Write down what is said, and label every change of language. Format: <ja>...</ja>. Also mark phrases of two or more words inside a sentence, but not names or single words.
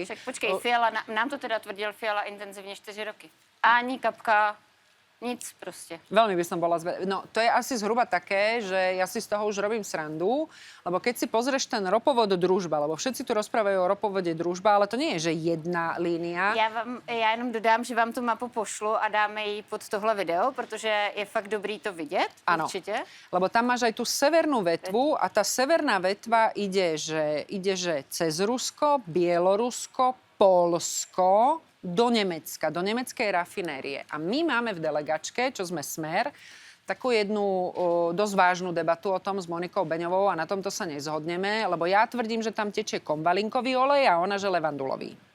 <cs>Však počkej, Fiala, nám to teda tvrdil Fiala intenzívne 4 roky. Ani kapka, nic prostě.</cs> <sk>Veľmi by som bola No, to je asi zhruba také, že ja si z toho už robím srandu, lebo keď si pozrieš ten ropovod Družba, lebo všetci tu rozprávajú o ropovode Družba, ale to nie je, že jedna línia.</sk> <cs>Já jenom dodám, že vám tu mapu pošlu a dáme ji pod tohle video, protože je fakt dobrý to vidět, ano,</cs> <sk>určite. Lebo tam máš aj tú severnú vetvu a tá severná vetva ide, že cez Rusko, Bielorusko, Poľsko, do Nemecka, do nemeckej rafinérie. A my máme v delegačke, čo sme Smer, takú jednu dosť vážnu debatu o tom s Monikou Beňovou a na tomto sa nezhodneme, lebo ja tvrdím, že tam tečie konvalinkový olej a ona, že levandulový.</sk>